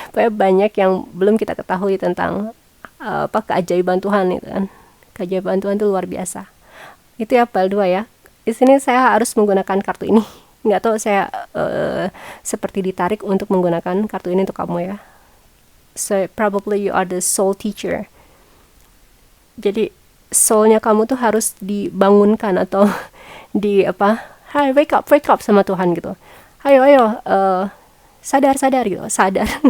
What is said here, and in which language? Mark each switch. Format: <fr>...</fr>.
<id>Banyak yang belum kita ketahui tentang keajaiban Tuhan itu kan. Keajaiban Tuhan itu luar biasa. Itu ya PAL 2 ya. Di sini saya harus menggunakan kartu ini. Nggak tahu, saya seperti ditarik untuk menggunakan kartu ini untuk kamu ya.</id> <en>So probably you are the soul teacher.</en> <id>Jadi soulnya kamu tuh harus dibangunkan atau</id> <en>hey wake up</en> <id>sama Tuhan gitu. Ayo sadar gitu, sadar.</id>